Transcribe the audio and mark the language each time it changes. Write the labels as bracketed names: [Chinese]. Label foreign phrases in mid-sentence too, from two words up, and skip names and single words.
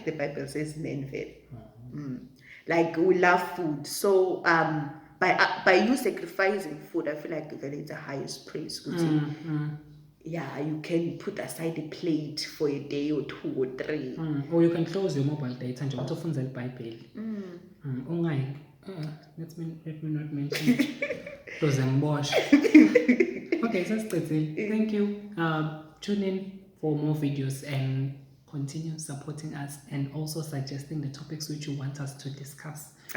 [English] I guess the Bible says men. Like we love food. So by you sacrificing food, I feel like it's the highest praise. Yeah, you can put aside a plate for a day or 2 or 3. Or you can close your mobile data [Swati] nje ukuthi ufunze iBhayibheli. [English] Let me not mention it. Close ngiboshwe. Okay, sasicedzile. Thank you. Tune in for more videos and continue supporting us and also suggesting the topics which you want us to discuss.